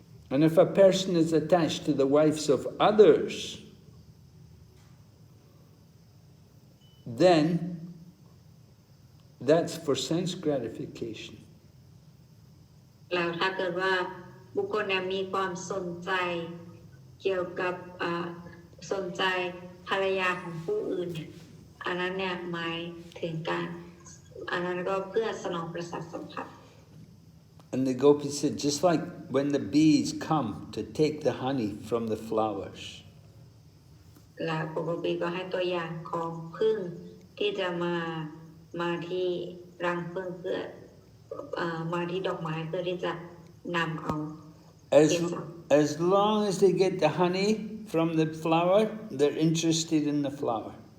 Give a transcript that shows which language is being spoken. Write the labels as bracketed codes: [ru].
[en] And if a person is attached to the wives of others, then that's for sense gratification. [th] แล้วถ้าเกิดว่าบุคคลมีความสนใจเกี่ยวกับสนใจภรรยาของผู้อื่นเนี่ยอันนั้นเนี่ยหมายถึงการอันนั้นก็เพื่อสนองประสาทสัมผัส [en] And the gopi said, just like when the bees come to take the honey from the flowers. [th] และปกติก็ให้ตัวอย่างของผึ้งที่จะมาที่รังผึ้งเพื่อมาที่ดอกไม้เพื่อที่จะนำเอา [en] As long as they get the honey from the flower, they're interested in the flower.